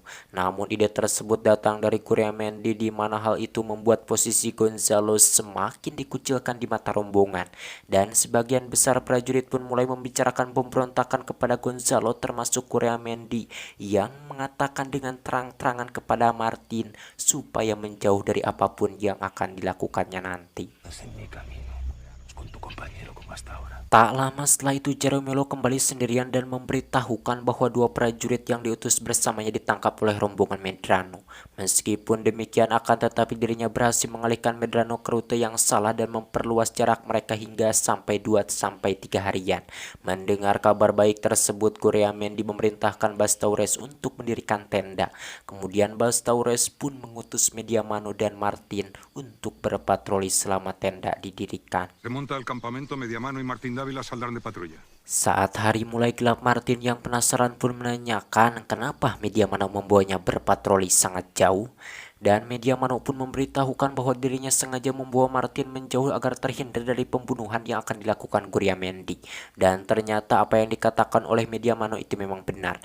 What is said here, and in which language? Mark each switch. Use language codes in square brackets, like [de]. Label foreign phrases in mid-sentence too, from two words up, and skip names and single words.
[id] Namun ide tersebut datang dari Curiamendi, di mana hal itu membuat posisi Gonzalo semakin dikucilkan di mata rombongan. Dan sebagian besar prajurit pun mulai membicarakan pemberontakan kepada Gonzalo, termasuk Curiamendi yang mengatakan dengan terang-terangan kepada Martin supaya menjauh dari apapun yang akan dilakukannya nanti. [es] En mi camino, con tu compañero como hasta ahora. [id] Tak lama setelah itu Ceromelo kembali sendirian dan memberitahukan bahwa 2 prajurit yang diutus bersamanya ditangkap oleh rombongan Medrano. Meskipun demikian, akan tetapi dirinya berhasil mengalihkan Medrano ke rute yang salah dan memperluas jarak mereka hingga sampai 2-3 harian. Mendengar kabar baik tersebut, Curiamendi memerintahkan Bastaures untuk mendirikan tenda. Kemudian Bastaures pun mengutus Mediamano dan Martin untuk berpatroli selama tenda didirikan. [es] Remonta al campamento, Mediamano y Martín Dávila saldrán de patrulla. [id] Saat hari mulai gelap, Martin yang penasaran pun menanyakan kenapa Mediamano membawanya berpatroli sangat jauh. Dan Mediamano pun memberitahukan bahwa dirinya sengaja membawa Martin menjauh agar terhindar dari pembunuhan yang akan dilakukan Curiamendi. Dan ternyata apa yang dikatakan oleh Mediamano itu memang benar.